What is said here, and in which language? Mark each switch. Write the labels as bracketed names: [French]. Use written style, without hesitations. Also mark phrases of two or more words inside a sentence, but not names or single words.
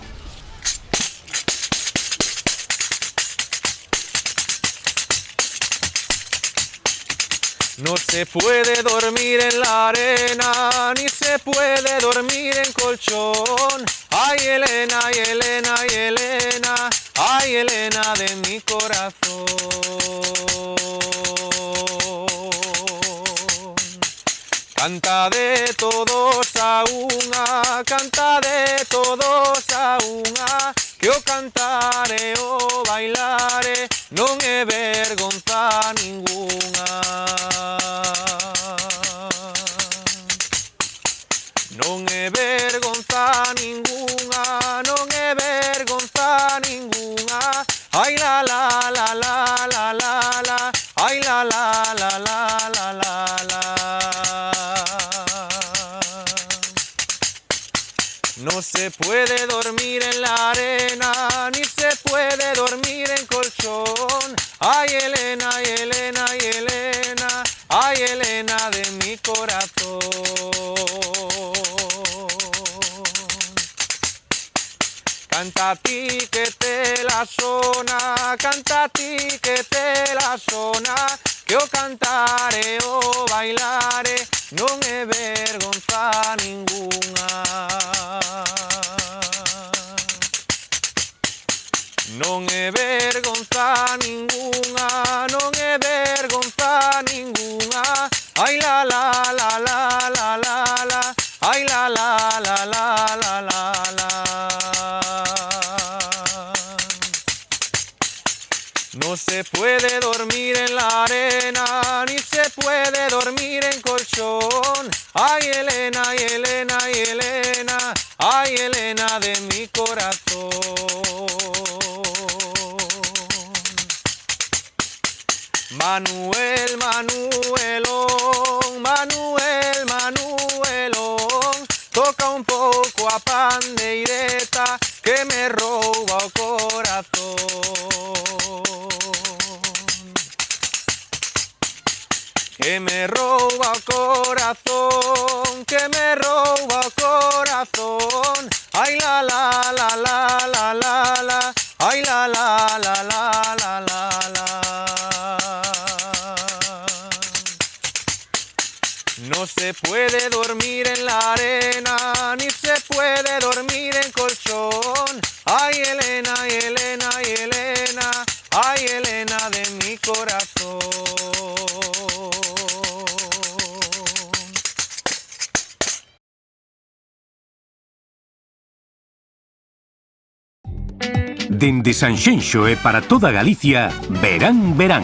[Spanish] No se puede dormir en la arena, ni se puede dormir en colchón. Ay, Elena, ay, Elena, ay, Elena, ay, Elena de mi corazón. [Galician] Canta de todos a unha, canta de todos a unha, que o cantare o bailare non é vergonza ningunha. Non é vergonza ningunha, non é vergonza ningunha. Ai la la la la la la la, ai la la la la la la la. [Spanish] No se puede dormir en la arena, ni se puede dormir en colchón. Ay, Elena, ay, Elena, ay, Elena, ay, Elena de mi corazón. [Galician] Canta a ti que te la sona, canta a ti que te la sona, que o cantare o bailare non é vergonza ningunha. Non é vergonza ningunha, non é vergonza ningunha. Ai la la la la la la la, ai la la la la la la la. [Spanish] No se puede dormir en la arena, ni se puede dormir en colchón. Ay, Elena, ay, Elena, ay, Elena, ay, Elena de mi corazón. [Galician] Manuel, Manuelón, Manuel, Manuelón, toca un pouco a pandeireta que me rouba o corazón. Que me rouba o corazón, que me rouba o corazón. Ai la la la la la la la, ai la la la la la la la. [Spanish] No se puede dormir en la arena, ni se puede dormir en colchón. Ay, Elena, ay, Elena, ay, Elena, ay, Elena de mi corazón. [Galician] Dende Sanxenxo e para toda Galicia, Verán.